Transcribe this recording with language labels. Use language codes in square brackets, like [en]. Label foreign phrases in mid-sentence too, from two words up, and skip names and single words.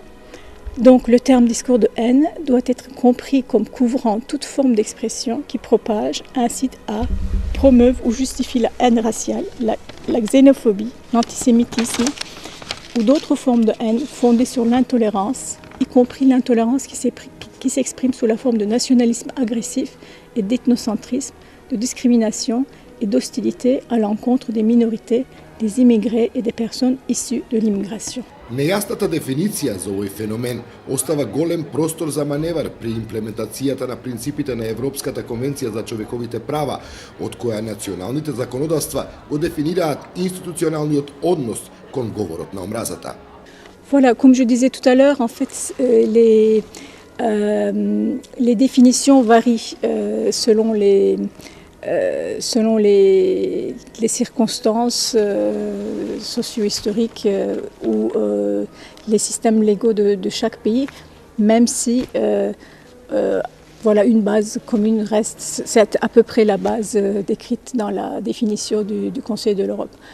[fr] Donc le terme discours de haine doit être compris comme couvrant toute forme d'expression qui propage, incite à, promeuve ou justifie la haine raciale, la xénophobie, l'antisémitisme ou d'autres formes de haine fondées sur l'intolérance, y compris l'intolérance qui s'exprime sous la forme de nationalisme agressif et d'ethnocentrisme, de discrimination et d'hostilité à l'encontre des minorités, des immigrés et des personnes issues de l'immigration. [mk] Нејасната дефиниција за овој феномен остава голем простор за маневар при имплементацијата на принципите на Европската конвенција за човековите права, од која националните законодавства го дефинираат институционалниот однос кон говорот на омразата. [fr] Voilà, comme je disais tout à l'heure, en fait, les définitions varient selon les circonstances socio-historiques ou les systèmes légaux de chaque pays, même si voilà, une base commune reste, c'est à peu près la base décrite dans la définition du Conseil de l'Europe.